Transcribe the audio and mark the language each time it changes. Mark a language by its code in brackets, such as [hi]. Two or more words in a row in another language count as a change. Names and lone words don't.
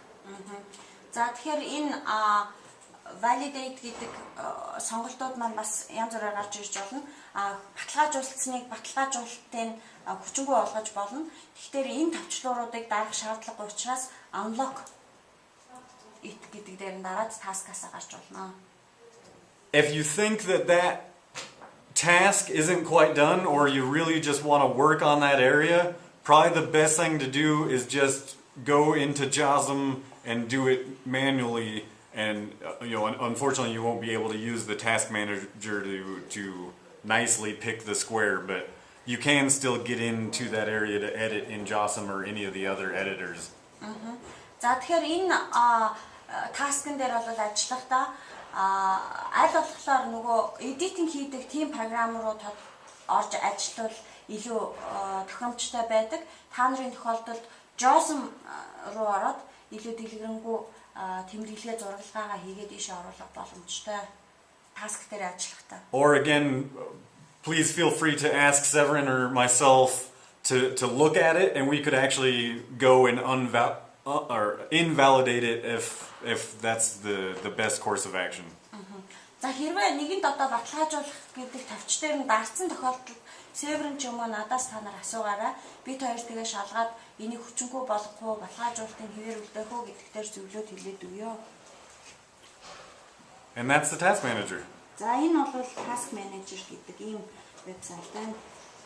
[mn] За тэгэхээр энэ validate гэдэг сонголтууд маань бас янз бүрээр гарч ирж болно. Баталгаажуулсныг баталгаажуулалтын хүчингүй болгож болно. Тэгэхээр энэ товчлууруудыг дарах шаардлагагүй учраас unlock гэдэг дээр нь дараад task-аас гарч болно. [en] If you think that task isn't quite done or you really just want to work on that area, probably the best thing to do is just go into JASM and do it manually, and unfortunately you won't be able to use the task manager to nicely pick the square, but you can still get into that area to edit in JASM or any of the other editors. [mn] За тэгэхээр энэ таскн дээр бол ажиллахдаа аль болохоор нөгөө эдитинг хийдэг team програм руу орж ажиллавал илүү тохиромжтой байдаг. Та нарын тохиолдолд JASM руу ороод илүү дэлгэрэнгүй тэмдэглэгээ зураглагаагаа хийгээд ийшээ оруулах боломжтой таск дээр ажиллахдаа. [en] Or again, please feel free to ask Severin or myself to look at it, and we could actually go and invalidate it if that's the best course of action. [mn] За хэрвээ нэгэнд одоо баталгаажуулах гэдэг тавьч дээр нь дарцсан тохиолдолд Severin ч юм уу надаас та нар асуугаарай. Бид хоёр тэгээ шалгаад энийг хүчингүй болгох уу, баталгаажуулалтын хэвээр үлдээх үү гэдэгт зөвлөд хэлээд өгье. [en] And that's the task manager. [mn] За энэ бол [en] task manager [mn] гэдэг ийм вебсайт байна.